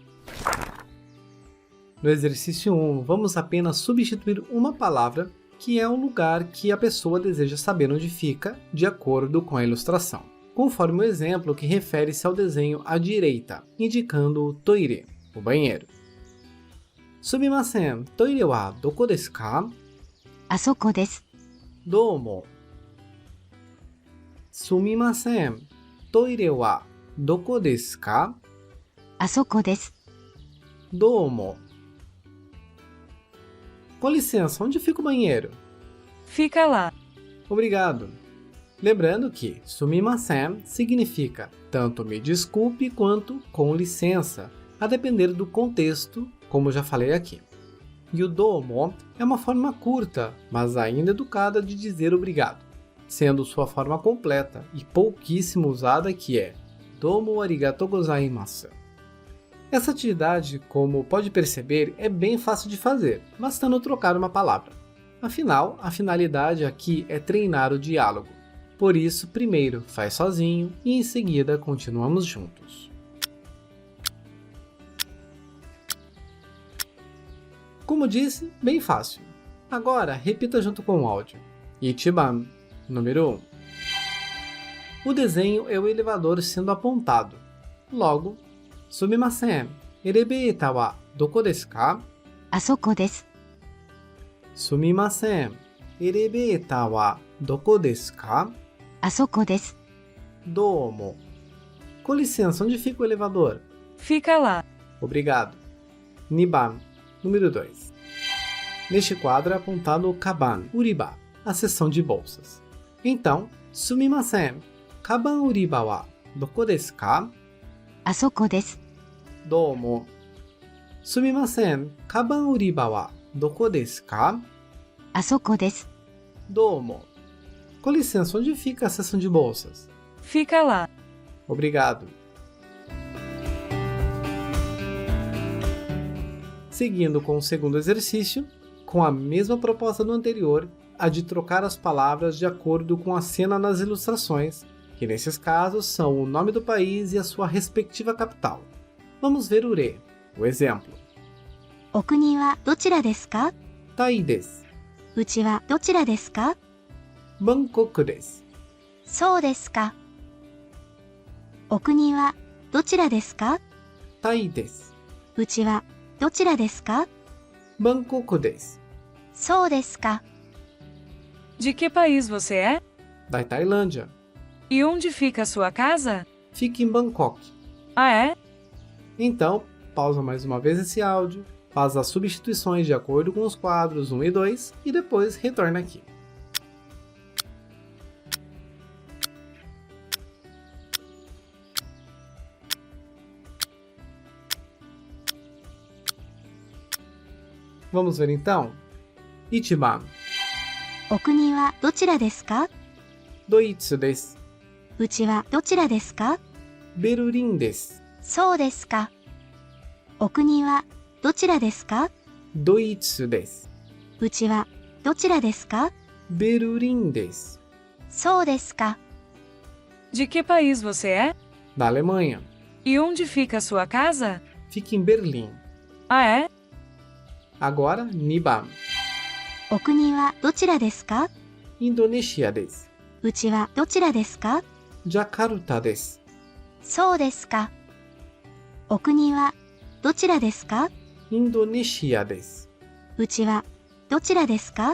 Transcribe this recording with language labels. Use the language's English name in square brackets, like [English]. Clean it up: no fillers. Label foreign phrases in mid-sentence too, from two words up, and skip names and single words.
[Portuguese] No exercício 1, vamos apenas substituir uma palavra, que é o lugar que a pessoa deseja saber onde fica, de acordo com a ilustração, conforme o exemplo que refere-se ao desenho à direita, indicando o toire, o banheiro. [Japanese] すみません、トイレはどこですか? あそこです。 Domo. すみません、トイレはどこですか? あそこです。 Domo. [Portuguese] Com licença, onde fica o banheiro? Fica lá. Obrigado. Lembrando que sumimasen significa tanto me desculpe quanto com licença, a depender do contexto, como já falei aqui. E o domo é uma forma curta, mas ainda educada de dizer obrigado, sendo sua forma completa e pouquíssimo usada, que é [Japanese] どうもありがとうございます. [Portuguese] Essa atividade, como pode perceber, é bem fácil de fazer, bastando trocar uma palavra. Afinal, a finalidade aqui é treinar o diálogo. Por isso, primeiro faz sozinho e em seguida continuamos juntos. Como disse, bem fácil. Agora, repita junto com o áudio. Ichiban, número 1. O desenho é o elevador sendo apontado. Logo, [Japanese] すみません、エレベーターはどこですか? あそこです。 Sumimasen, エレベーターはどこですか? あそこです。 Domo. [Portuguese] Com licença, onde fica o elevador? Fica lá. Obrigado. Niban. Número 2. Neste quadro é apontado o [Japanese] かばん売り場, [Portuguese] a seção de bolsas. Então, [Japanese] sumimasen. かばん売り場はどこですか? あそこです。どうも。すみません. かばん売り場はどこですか? あそこです。 Domo. [Portuguese] Com licença, onde fica a seção de bolsas? Fica lá. Obrigado. Seguindo com o segundo exercício, com a mesma proposta do anterior, a de trocar as palavras de acordo com a cena nas ilustrações, que nesses casos são o nome do país e a sua respectiva capital. Vamos ver o re. O exemplo. [Japanese] お国はどちらですか? タイです. うちはどちらですか? バンコクです. そうですか。お国はどちらですか? タイです. うちはどちらですか? バンコクです. そうですか。 [Portuguese] De que país você é? Da Tailândia. E onde fica a sua casa? Fica em Bangkok. Ah, é? Então, pausa mais uma vez esse áudio, faz as substituições de acordo com os quadros 1 e 2 e depois retorna aqui. Vamos ver então? [Japanese] Ichiban. お国はどちらですか? ドイツです. うちはどちらですか? ベルリンです. そうですか。お国はどちらですか? ドイツです. うちはどちらですか? ベルリンです. そうですか。 [Portuguese] De que país você é? Da Alemanha. E onde fica a sua casa? Fica em Berlim. Ah, é? Agora, [Japanese] Niban. お国はどちらですか? インドネシアです. うちはどちらですか? ジャカルタです. そうですか。お国はどちらですか? インドネシアです. うちはどちらですか?